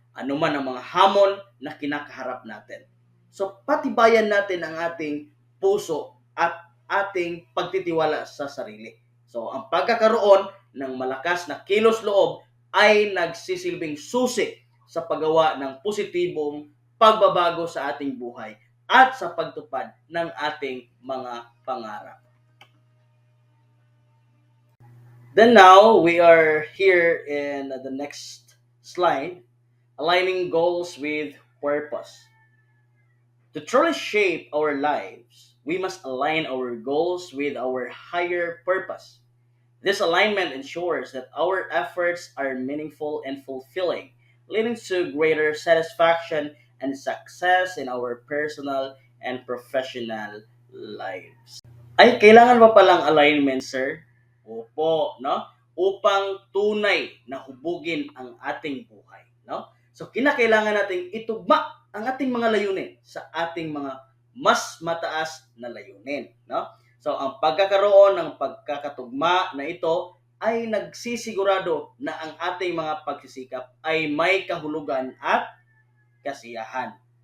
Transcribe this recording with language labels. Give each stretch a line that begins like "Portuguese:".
Filipino: Ano man ang mga hamon na kinakaharap natin. So, patibayan natin ang ating puso at ating pagtitiwala sa sarili. So, ang pagkakaroon ng malakas na kilos loob ay nagsisilbing susi sa paggawa ng positibong pagbabago sa ating buhay at sa pagtupad ng ating mga pangarap.
English: Then now, we are here in the next slide, aligning goals with purpose. To truly shape our lives, we must align our goals with our higher purpose. This alignment ensures that our efforts are meaningful and fulfilling, leading to greater satisfaction and success in our personal and professional lives.
Filipino: Ay, kailangan ba palang alignment, sir? Opo, no? Upang tunay na hubugin ang ating buhay, no? So, kinakailangan nating itugma ang ating mga layunin sa ating mga mas mataas na layunin, no? So, ang pagkakaroon ng pagkakatugma na ito ay nagsisigurado na ang ating mga pagsisikap ay may kahulugan at kasiyahan.